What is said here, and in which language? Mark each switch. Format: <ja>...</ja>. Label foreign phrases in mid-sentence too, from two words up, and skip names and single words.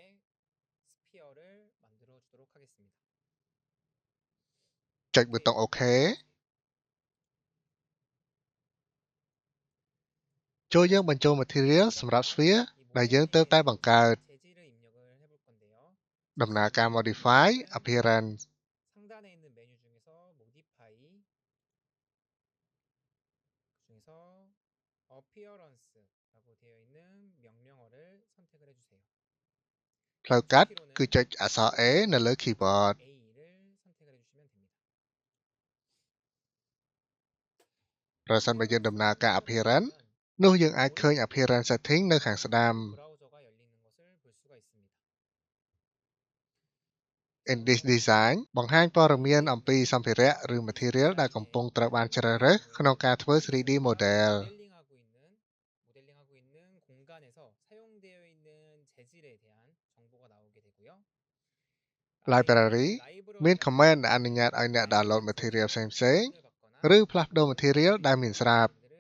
<km>ចុចប៊ូតុង OK ចូលយើងបញ្ចូល material សម្រាប់ sphere ដែលយើងទើបតែបង្កើត ដំណើរការ</km> <en>modify appearance</en> <km>ផ្លូវកាត់គឺចុចអក្សរ A នៅលើ keyboard ប្រសិនបើយើងដំណើរការ appearance នោះយើងអាចឃើញ</km> <en>appearance setting</en> <km>នៅខាងស្ដាំ</km> <en>In this design</en> <km>បង្ហាញព័ត៌មានអំពីសម្ភារៈឬ material ដែលកំពុងត្រូវបានជ្រើសរើសក្នុងការធ្វើ 3D model Library មាន command ដែលអនុញ្ញាតឲ្យអ្នក</km> <en>download material</en> <km>ផ្សេងៗឬផ្លាស់ប្ដូរ material ដែលមានស្រាប់</km>